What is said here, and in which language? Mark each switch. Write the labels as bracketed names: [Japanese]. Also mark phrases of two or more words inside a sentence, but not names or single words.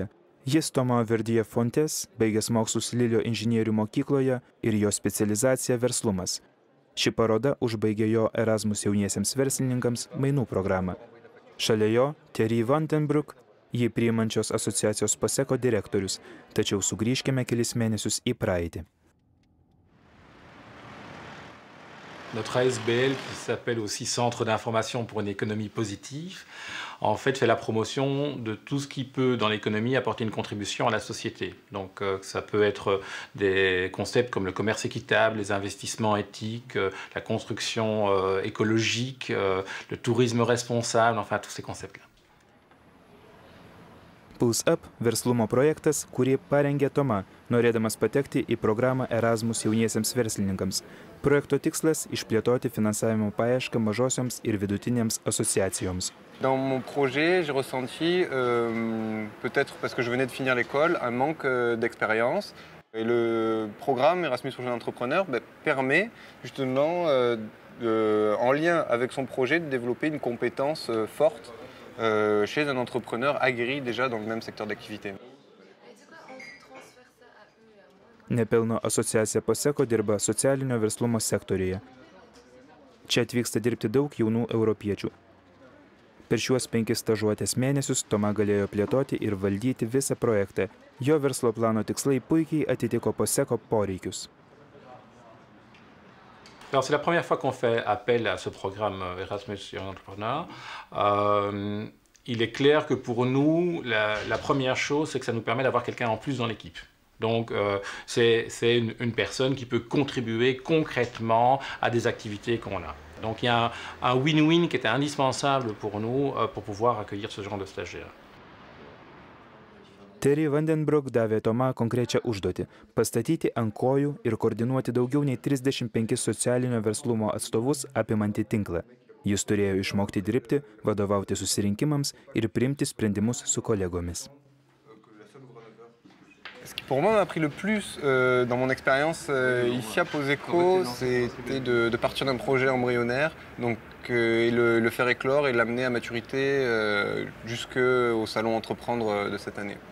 [Lithuanian] Jis Thomas Verdier Fontes, baigęs mokslus Lilio inžinierių mokykloje ir jo specializacija verslumas. Ši paroda užbaigė jo Erasmus jauniesiems verslininkams mainų programą. Šalia jo Thierry Vandenbroek, jį priimančios asociacijos POSECO direktorius, tačiau sugrįžkime kelis mėnesius į praeitį. [French] Notre ASBL, qui s'appelle aussi Centre d'information pour une économie positive, en fait fait la promotion de tout ce qui peut dans l'économie apporter une contribution à la société. Donc ça peut être des concepts comme le commerce équitable, les investissements éthiques, la construction écologique, le tourisme responsable, enfin tous ces concepts-là. [Lithuanian] Pulse Up verslumo projektas, kurį parengė Toma, norėdamas patekti į programą Erasmus jauniesiems verslininkams. Projekto tikslas – išplėtoti finansavimo paiešką mažosioms ir vidutinėms asociacijoms. [French] Dans mon projet, j'ai ressenti, peut-être parce que je venais de finir l'école, un manque d'expérience. Et le programme Erasmus pour jeunes entrepreneurs permet justement, en lien avec son projet, de développer une compétence forte chez un entrepreneur aguerri déjà dans le même secteur d'activité. [Lithuanian] Nepelno asociacija POSECO dirba socialinio verslumo sektoriuje. Čia atvyksta dirbti daug jaunų europiečių. Per šiuos 5 stažuotės mėnesius Toma galėjo plėtoti ir valdyti visą projektą. Jo verslo plano tikslai puikiai atitiko POSECO poreikius. [French] Alors, c'est la première fois qu'on fait appel à ce programme Erasmus Young Entrepreneur. Il est clair que pour nous, la première chose, c'est que ça nous permet d'avoir quelqu'un en plus dans l'équipe. Donc, c'est une personne qui peut contribuer concrètement à des activités qu'on a. Donc, il y a un win-win qui était indispensable pour nous pour pouvoir accueillir ce genre de stagiaires. [Lithuanian] Thierry Vandenbroek davė Toma konkrečią užduotį – pastatyti ant kojų ir koordinuoti daugiau nei 35 socialinio verslumo atstovus apimantį tinklą. Jis turėjo išmokti dirbti, vadovauti susirinkimams ir priimti sprendimus su kolegomis. [French] Ce qui pour moi m'a appris le plus dans mon expérience ici à POSECO, c'était de partir d'un projet embryonnaire, donc et le faire éclore et l'amener à maturité jusqu'au salon Entreprendre de cette année.